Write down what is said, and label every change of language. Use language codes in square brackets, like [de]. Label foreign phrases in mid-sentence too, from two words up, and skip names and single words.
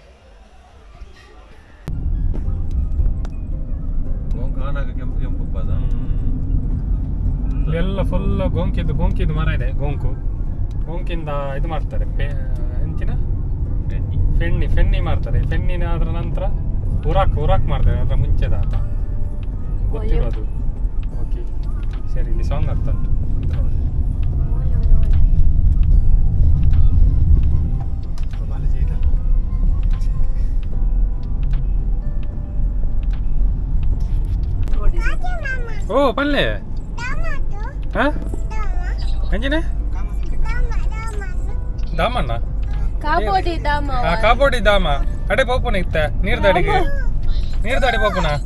[kn] ಎಲ್ಲ ಫುಲ್ ಗೋಂಕಿದ್ದು ಮರ ಇದೆ. ಗೋಂಕಿಂದ ಇದು ಮಾಡ್ತಾರೆ. ಎಂತಿನ ಫೆನ್ನಿ ಮಾಡ್ತಾರೆ. ಫೆನ್ನಿನ ಅದರ ನಂತರ ಉರಾಕ್ ಮಾಡ್ತಾರೆ. ಅದರ ಮುಂಚೆದ ಅಂತ ಗೊತ್ತಿರೋದು. ಓಕೆ ಸರಿ, ಇಲ್ಲಿ ಸಾಂಗ್ ಆಗ್ತಾ ಉಂಟು ನೋಡಿ. [tcy] ಓ ಪಲ್ಲೆ ಹಾಂ ಅಂಜಿನ ದಾಮಣ್ಣ ಕಾಬೋಡಿ ದಾಮ ಅಡೆ ಪೋಪುನ ಇತ್ತ ನೀರ್ದಾಡಿ ಪೋಪುನ